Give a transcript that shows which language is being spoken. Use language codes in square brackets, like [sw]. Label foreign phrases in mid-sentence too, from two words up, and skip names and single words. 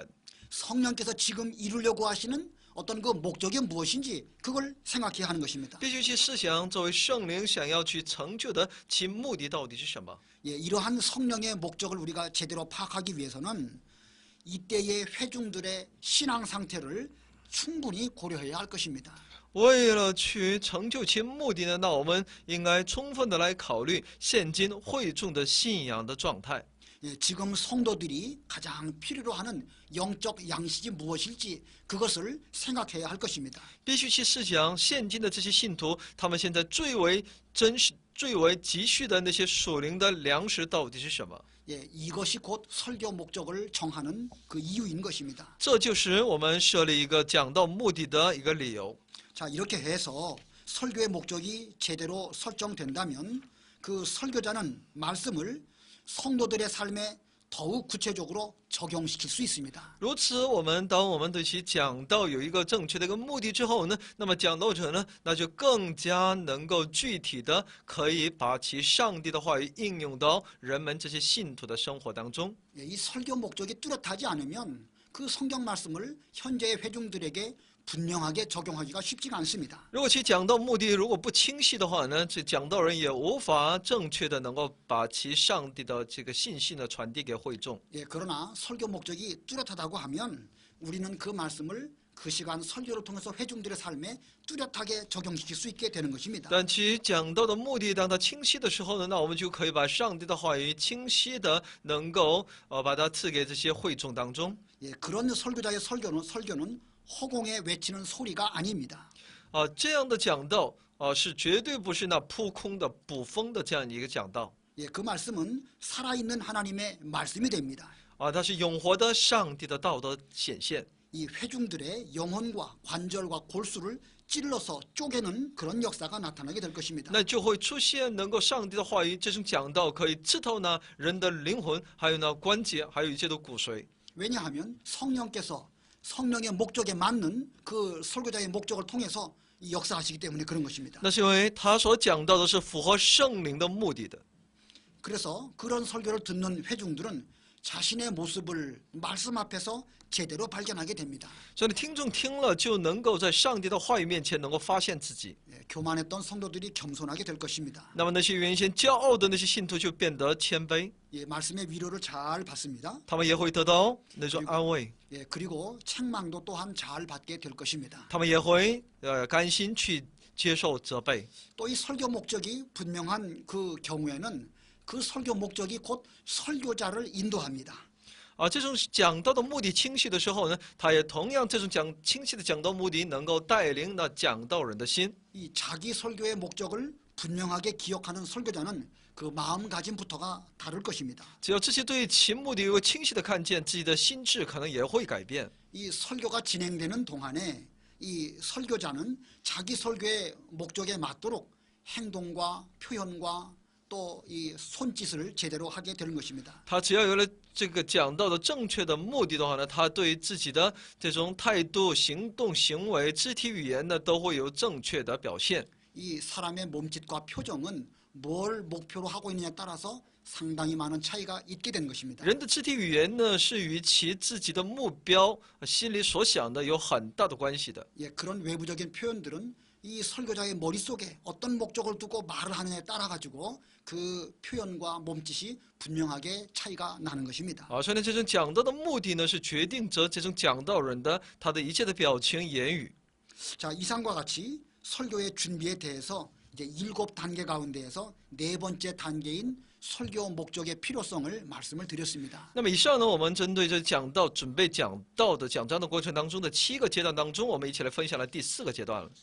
[ko] 성령께서 지금 이루려고 하시는 어떤 그 목적이 무엇인지 그걸 생각해야 하는 것입니다. [zh] 必须去思想，这位圣灵想要去成就的其目的到底是什么？ [ko] 예, 이러한 성령의 목적을 우리가 제대로 파악하기 위해서는 이때의 회중들의 신앙 상태를 충분히 고려해야 할 것입니다. [zh] 为了去成就其目的呢，那我们应该充分的来考虑现今会众的信仰的状态。 [ko] 예, 지금 성도들이 가장 필요로 하는 영적 양식이 무엇일지 그것을 생각해야 할 것입니다. [zh] 必须去思想现今的这些信徒，他们现在最为真实、最为急需的那些属灵的粮食到底是什么？ [ko] 예, 이것이 곧 설교 목적을 정하는 그 이유인 것입니다. [zh] 这就是我们设立一个讲道目的的一个理由。 [ko] 자, 이렇게 해서 설교의 목적이 제대로 설정된다면 그 설교자는 말씀을 성도들의 삶에 더욱 구체적으로 적용시킬 수 있습니다. [zh] 如此，当我们对其讲道有一个正确的一个目的之后呢，那么讲道者呢，那就更加能够具体的可以把其上帝的话语应用到人们这些信徒的生活当中。 [ko] 예, 이 설교 목적이 뚜렷하지 않으면 그 성경 말씀을 현재의 회중들에게 분명하게 적용하기가 쉽지가 않습니다. [zh] 如果其讲道目的如果不清晰的话呢，这讲道人也无法正确的能够把其上帝的这个信息呢传递给会众。 [ko] 예, 그러나 설교 목적이 뚜렷하다고 하면 우리는 그 말씀을 그 시간 설교를 통해서 회중들의 삶에 뚜렷하게 적용시킬 수 있게 되는 것입니다. [zh] 但其讲道的目的，当它清晰的时候呢，那我们就可以把上帝的话语清晰的能够把它赐给这些会众当中。 [ko] 예, 그런 설교자의 설교는 허공에 외치는 소리가 아닙니다. [zh] 这样的讲道是绝对不是那扑空的、捕风的这样一个讲道 [ko] 예, 그 말씀은 살아있는 하나님의 말씀이 됩니다. [zh] 它是永活的上帝的道德显现。 [ko] 이 회중들의 영혼과 관절과 골수를 찔러서 쪼개는 그런 역사가 나타나게 될 것입니다. [zh] 那就会出现能够上帝的话语这种讲道可以刺透呢人的灵魂，还有呢关节，还有一切的骨髓。 [ko] 왜냐하면 성령께서 성령의 목적에 맞는 그 설교자의 목적을 통해서 이 역사하시기 때문에 그런 것입니다. [zh] 那是因为他所讲到的是符合圣灵的目的的。 [ko] 그래서 그런 설교를 듣는 회중들은 자신의 모습을 말씀 앞에서 제대로 발견하게 됩니다. [zh] 所以听众听了就能够在上帝的话语面前能够发现自己。 [ko] 예, 교만했던 성도들이 겸손하게 될 것입니다. [zh] 那么那些原先骄傲的那些信徒就变得谦卑， [ko] 예, 말씀의 위로를 잘 받습니다. [zh] 他们也会得到那种安慰， [ko] 예, 그리고 책망도 또한 잘 받게 될 것입니다. [zh] 他们也会甘心去接受责备。 [ko] 또 이 설교 목적이 분명한 그 경우에는 그 설교 목적이 곧 설교자를 인도합니다. [zh] 这种讲道的目的清晰的时候呢，他也同样这种清晰的讲道目的能够带领那讲道人的心。 [ko] 이 자기 설교의 목적을 분명하게 기억하는 설교자는 그 마음가짐부터가 다를 것입니다. [zh] 只要这些对其目的有个清晰的看见，自己的心智可能也会改变。 [ko] 이 설교가 진행되는 동안에 이 설교자는 자기 설교의 목적에 맞도록 행동과 표현과 또 이 손짓을 제대로 하게 되는 것입니다. [zh] 他只要有了这个讲道的正确的目的的话呢，他对自己的这种态度、行动、行为、肢体语言呢，都会有正确的表现。 [ko] 이 사람의 몸짓과 표정은 뭘 목표로 하고 있느냐에 따라서 상당히 많은 차이가 있게 되는 것입니다. [zh] 人的肢体语言呢，是与其自己的目标、心里所想的有很大的关系的。 [ko] 예, 그런 외부적인 표현들은 이 설교자의 머릿속에 어떤 목적을 두고 말을 하느냐에 따라 가지고 그 표현과 몸짓이 분명하게 차이가 나는 것입니다. [zh] 所以呢，这种讲道的目的呢，是决定着这种讲道人的他的一切的表情、言语。 [ko] 자, 이상과 같이 설교의 준비에 대해서 이제 7단계 가운데에서 4번째 단계인 설교 목적의 필요성을 말씀을 드렸습니다. [zh] 那么以上呢，我们针对这讲道准备讲道的讲章的过程当中的7个阶段当中，我们一起来分享了第4个阶段了。